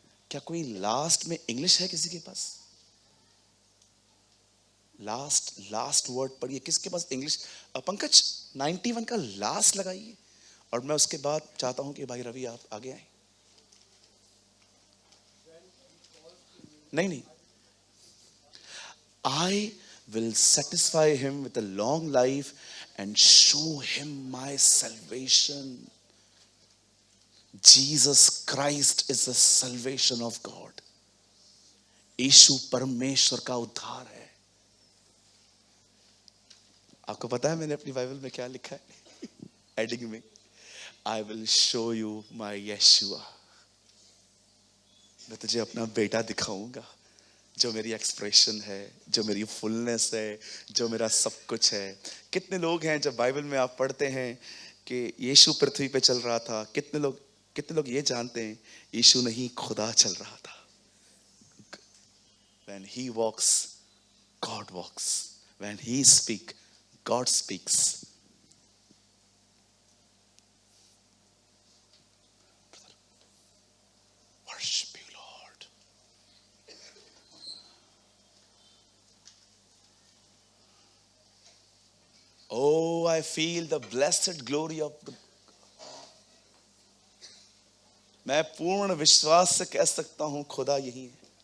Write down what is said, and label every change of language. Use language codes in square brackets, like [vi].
[hi] क्या कोई लास्ट में इंग्लिश है किसी के पास? लास्ट वर्ड पढ़िए। किसके पास इंग्लिश? पंकज 91 का लास्ट लगाइए, और मैं उसके बाद चाहता हूं कि भाई रवि आप आगे आए। [en] नहीं, I will satisfy him with a long life and show him my salvation. Jesus Christ is the salvation of God. [hi] यीशु परमेश्वर का उद्धार है। आपको पता है मैंने अपनी बाइबल में क्या लिखा है? हेडिंग में, [en] I will show you my Yeshua. [hi] मैं तुझे अपना बेटा दिखाऊंगा, जो मेरी एक्सप्रेशन है, जो मेरी फुलनेस है, जो मेरा सब कुछ है। कितने लोग हैं जब बाइबल में आप पढ़ते हैं कि यीशु पृथ्वी पे चल रहा था, कितने लोग ये जानते हैं यीशु नहीं खुदा चल रहा था। [en] When he walks, God walks. When he speaks, God speaks. Worship you, Lord. Oh, I feel the blessed glory of the. [hi] मैं पूर्ण विश्वास से कह सकता हूं खुदा यही है।